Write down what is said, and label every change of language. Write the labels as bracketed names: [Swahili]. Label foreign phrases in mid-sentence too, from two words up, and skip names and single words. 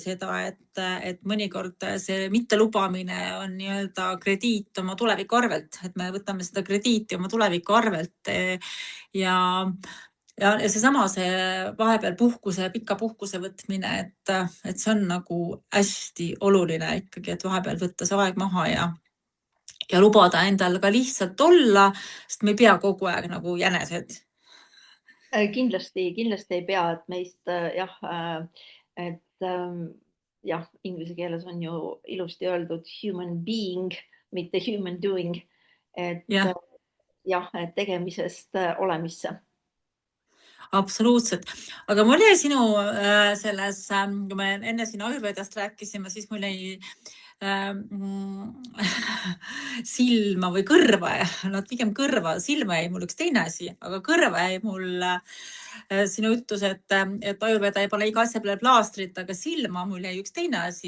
[Estonian] seda, et mõnikord see mittelubamine on nii-öelda krediit oma tuleviku arvelt, et me võtame seda krediiti oma tuleviku arvelt ja seesama see vahepeal pika puhkuse võtmine, et see on nagu hästi oluline ikkagi, et vahepeal võtta see aeg maha ja lubada endal ka lihtsalt olla, sest me ei pea kogu aeg nagu jänesed. Kindlasti ei pea, et meist inglise keeles on ju ilusti öeldud [English] human being, [Estonian] mitte [English] human doing, [Estonian] et tegemisest olemisse. Absoluutselt. Aga mul jäi sinu selles, kui me enne siin Ayurvedast rääkisime, siis mul jäi silma või kõrva, pigem kõrva, silma jäi mul üks teine asi, aga kõrva jäi mul sinu ütlus, et Ayurveda ei pane iga asja peale plaastrit, aga silma mul jäi üks teine asi.